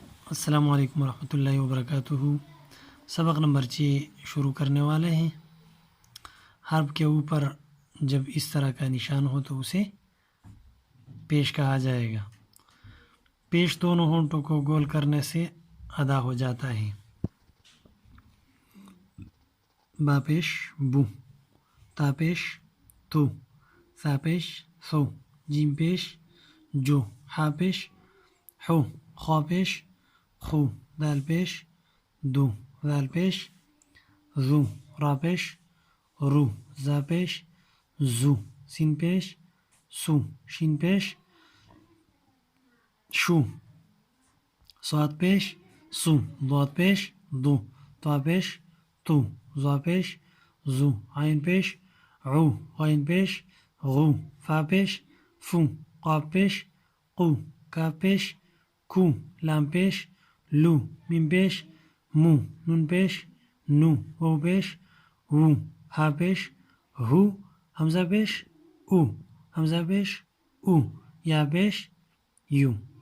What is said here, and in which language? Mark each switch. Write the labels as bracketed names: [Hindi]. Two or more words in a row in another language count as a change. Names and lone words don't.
[Urdu] السلام علیکم ورحمۃ اللہ وبرکاتہ۔ سبق نمبر 6 شروع کرنے والے ہیں۔ حرف کے اوپر جب اس طرح کا نشان ہو تو اسے پیش کہا جائے گا۔ پیش دونوں ہونٹوں کو گول کرنے سے ادا ہو جاتا ہے۔ با پیش بو، تا پیش تو، سا پیش سو، جیم پیش جو، ہا پیش حو، خا پیش خو، دال پیش دو، ذال پیش ذو، را پیش رو، زا پیش زو، سین پیش سو، شین پیش شو، صاد پیش سو، ضاد پیش دو، طا پیش تو، ظا پیش زو، عین پیش عو، غین پیش غو، فا پیش فو، قاف پیش قو، کاف پیش کو، لام پیش لو، میم پیش مو، نون پیش نو، واو پیش وو، ہا پیش ہو، حمزہ پیش او، حمزہ پیش او، یا پیش یو،